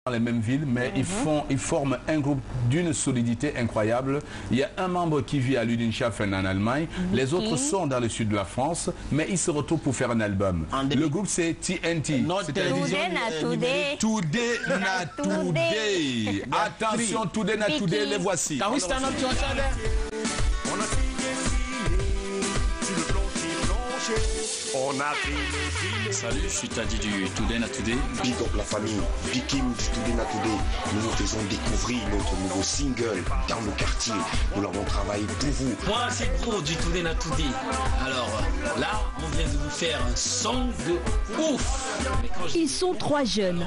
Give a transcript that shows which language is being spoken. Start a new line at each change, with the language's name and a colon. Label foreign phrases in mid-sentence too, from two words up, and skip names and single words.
French: dans les mêmes villes, mais ils forment un groupe d'une solidité incroyable. Il y a un membre qui vit à Ludwigshafen en Allemagne, les autres sont dans le sud de la France, mais ils se retrouvent pour faire un album. Le groupe c'est TNT. Today na Today. Attention, Today na Today, les voici. Salut, je suis Tadi du Today na Today. Big up la famille, Big Kim du Today na Today. Nous vous faisons découvrir notre nouveau single dans le quartier. Nous l'avons travaillé pour vous. Moi, c'est Pro du Today na Today. Alors là, on vient de vous faire un son de ouf. Ils sont trois jeunes.